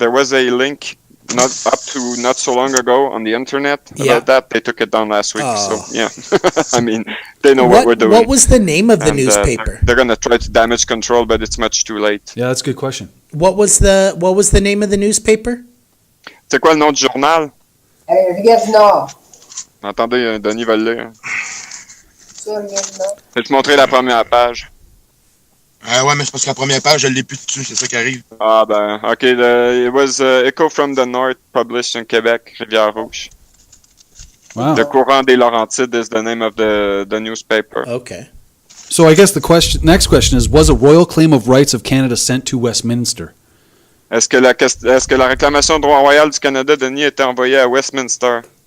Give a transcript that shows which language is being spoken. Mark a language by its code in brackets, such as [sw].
[en] There was a link not so long ago on the internet about that. They took it down last week. So yeah, I mean, they know what we're doing. What was the name of the newspaper? They're going to try to damage control, but it's much too late. Yeah, that's a good question. What was the name of the newspaper? [fr] C'est quoi le nom du journal? Rivière Nord. Attendez, Denis va le lire. Je vais te montrer la première page. Ouais, mais c'est parce que la première page, je l'ai plus dessus, c'est ça qui arrive. Ah ben, ok. [en] It was Echo from the North, published in Quebec, Rivière-Rouge. Wow. The Courant des Laurentides is the name of the newspaper. Okay. So I guess the next question is, was a royal claim of rights of Canada sent to Westminster? [fr] Est-ce que la réclamation de droit royal du Canada, Denis, était envoyée à Westminster?